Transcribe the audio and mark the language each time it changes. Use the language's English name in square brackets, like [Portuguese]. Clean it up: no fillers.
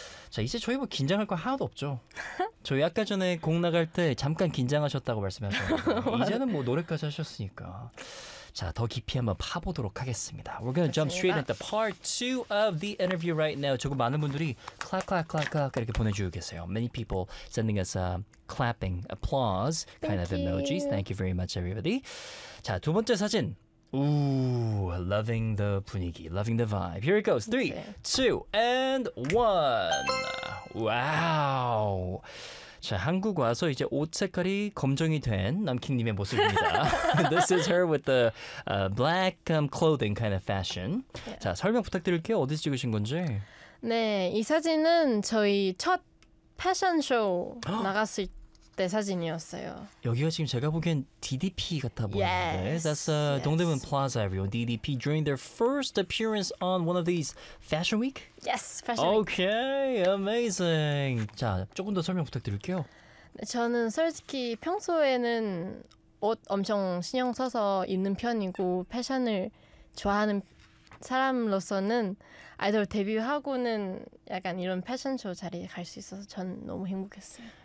[Korean] 자, 이제 저희 뭐 긴장할 거 하나도 없죠. 저희 아까 전에 곡 나갈 때 잠깐 긴장하셨다고 말씀하셨는데 이제는 뭐 노래까지 하셨으니까. 자, 더 깊이 한번 파보도록 하겠습니다. [English] We're gonna [Korean] 좋습니다. [English] jump straight into part 2 of the interview right now. [Korean] 조금 많은 분들이 [English] clap, clap, clap, clap [Korean] 이렇게 보내주고 계세요. [English] Many people sending us a clapping applause kind Thank of emojis. You. Thank you very much, everybody. [Korean] 자, 두 번째 사진. [English] Ooh, loving the 분위기, loving the vibe. Here it goes. 3, 2, and 1. Wow. [Korean] 자, 한국 와서 이제 옷 색깔이 검정이 된 남킹님의 모습입니다. [English] This is her with the black clothing kind of fashion. [Korean] Yeah. 자, 설명 부탁드릴게요. 어디서 찍으신 건지. 네, 이 사진은 저희 첫 패션쇼 나갔을 때 사진이었어요. 여기가 지금 제가 보기엔 DDP 같아 보이는데. [English] Yes. That's yes. 동대문 Plaza, everyone. DDP during their first appearance on one of these Fashion Week? Yes, Fashion Week. Okay, amazing. [Korean] 자, 조금 더 설명 부탁드릴게요. 저는 솔직히 평소에는 옷 엄청 신경 써서 입는 편이고 패션을 좋아하는 사람으로서는 아이돌 데뷔하고는 약간 이런 패션쇼 자리에 갈 수 있어서 전 너무 행복했어요.